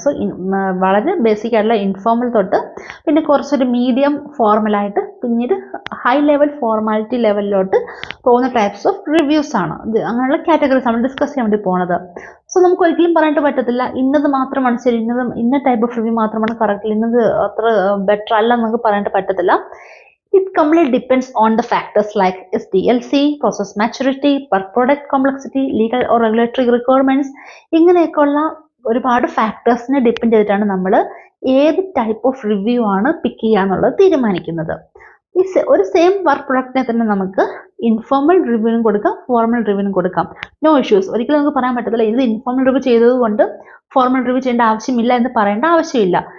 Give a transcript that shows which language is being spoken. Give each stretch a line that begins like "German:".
Malayalam: So വളരെ basic ആയിട്ടുള്ള informal തൊട്ട് പിന്നെ കുറച്ചൊരു മീഡിയം ഫോർമലായിട്ട് പിന്നീട് ഹൈ ലെവൽ ഫോർമാലിറ്റി ലെവലിലോട്ട് പോകുന്ന ടൈപ്സ് ഓഫ് റിവ്യൂസ് ആണ്. ഇത് അങ്ങനെയുള്ള കാറ്റഗറീസ് നമ്മൾ ഡിസ്കസ് ചെയ്യാൻ വേണ്ടി പോണത്. സോ നമുക്ക് ഒരിക്കലും പറയാനായിട്ട് പറ്റത്തില്ല ഇന്നത് മാത്രമാണ് ശരി, ഇന്ന ടൈപ്പ് ഓഫ് റിവ്യൂ മാത്രമാണ് കറക്റ്റ്, ഇന്നത് അത്ര ബെറ്റർ അല്ല നമുക്ക് പറയാനായിട്ട് പറ്റത്തില്ല.
English: It completely depends on the factors like SDLC, process maturity, per product complexity, legal or regulatory requirements.
Malayalam: ഇങ്ങനെയൊക്കെയുള്ള ഒരുപാട് ഫാക്ടേഴ്സിനെ ഡിപ്പെൻഡ് ചെയ്തിട്ടാണ് നമ്മൾ ഏത് ടൈപ്പ് ഓഫ് റിവ്യൂ ആണ് പിക്ക് ചെയ്യാന്നുള്ളത് തീരുമാനിക്കുന്നത്. ഒരു സെയിം വർക്ക് പ്രൊഡക്റ്റിനെ തന്നെ നമുക്ക് ഇൻഫോർമൽ റിവ്യൂവിനും കൊടുക്കാം, ഫോർമൽ റിവ്യൂവിനും കൊടുക്കാം. No issues. ഒരിക്കലും നമുക്ക് പറയാൻ പറ്റത്തില്ല ഇത് ഇൻഫോർമൽ റിവ്യൂ ചെയ്തത് കൊണ്ട് ഫോർമൽ റിവ്യൂ ചെയ്യേണ്ട ആവശ്യമില്ല എന്ന് പറയേണ്ട ആവശ്യമില്ല.